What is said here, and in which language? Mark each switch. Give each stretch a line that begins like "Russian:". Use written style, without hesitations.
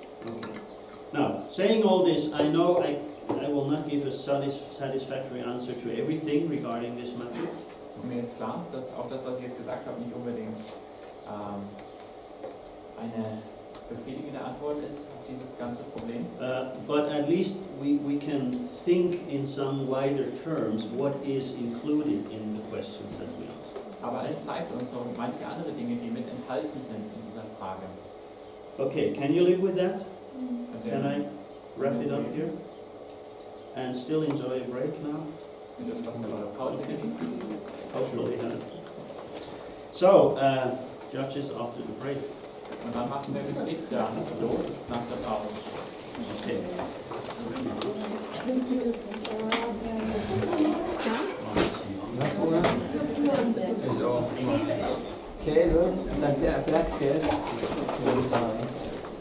English: Okay. Now, saying all this, I know I will not give a satisfactory answer to everything regarding this matter.
German: Und mir ist klar, dass auch das, was ich jetzt gesagt habe, nicht unbedingt eine befriedigende Antwort ist auf dieses ganze Problem.
English: But at least we can think in some wider terms what is included in the questions that we ask.
German: Aber es zeigt uns noch manche andere Dinge, die mit enthalten sind in dieser Frage.
English: Okay, can you live with that?
German: Könnt ihr-
English: Can I wrap it up here? And still enjoy a break now?
German: könnt ihr trotzdem eure Pause nehmen?
English: Hopefully. So, judges after the break.
German: Und dann machen wir mit Richter los nach der Pause.
English: Okay.
German: Was, Bruder? Ich auch. Käse, dann Blatt Käse.